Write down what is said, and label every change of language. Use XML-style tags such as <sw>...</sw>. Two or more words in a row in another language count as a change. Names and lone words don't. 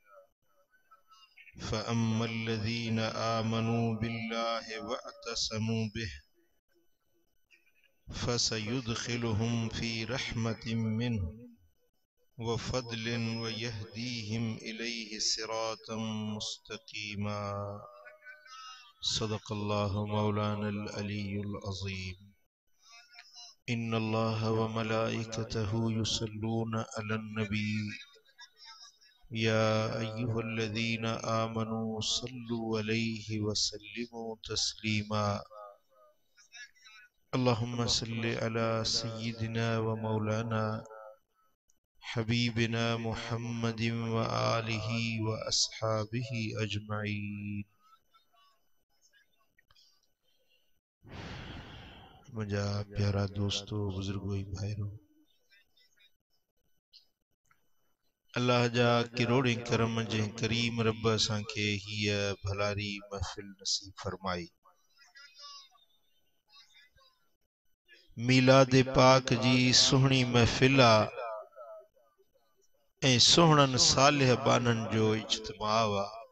<ar>فأما الذين آمنوا بالله واعتصموا به فسيدخلهم في رحمة منه وفضل ويهديهم إليه صراطا مستقيما. صدق الله مولانا العلي العظيم. إن الله وملائكته يصلون على النبي يا أيها الذين آمنوا صلوا عليه وسلموا تسليما. اللهم صل على سيدنا ومولانا حبيبنا محمد وآله وأصحابه أجمعين.</ar> <sd>मुझा प्यारा दोस्तों, बुजुर्गों, भाइयों, अल्लाह जा किरोड़ी करम जे करीम रब असांखे हीअ भलारी महफिल नसीब फरमाई। मीलाद पाक जी सुहणी महफिल आ ऐं सुहणन सालिह बानन जो इज्तिमा आ।</sd>